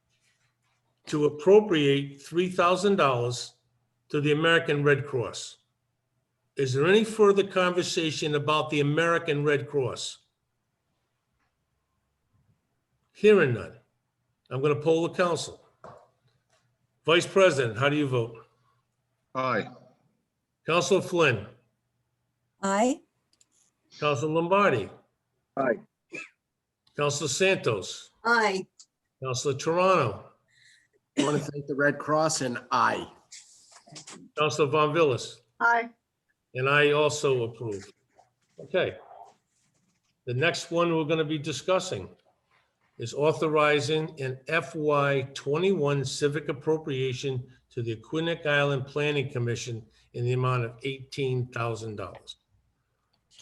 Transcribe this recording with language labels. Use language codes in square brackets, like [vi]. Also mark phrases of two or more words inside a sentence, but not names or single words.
[en] To appropriate $3,000 to the American Red Cross. Is there any further conversation about the American Red Cross? Hearing none. I'm going to poll the council. Vice President, how do you vote? Aye. Councilor Flynn. Aye. Councilor Lombardi. Aye. Councilor Santos. Aye. Councilor Toronto. I want to thank the Red Cross and aye. Councilor Von Villis. Aye. And I also approve. Okay. The next one we're going to be discussing is authorizing an FY21 civic appropriation to the Aquinic Island Planning Commission in the amount of $18,000.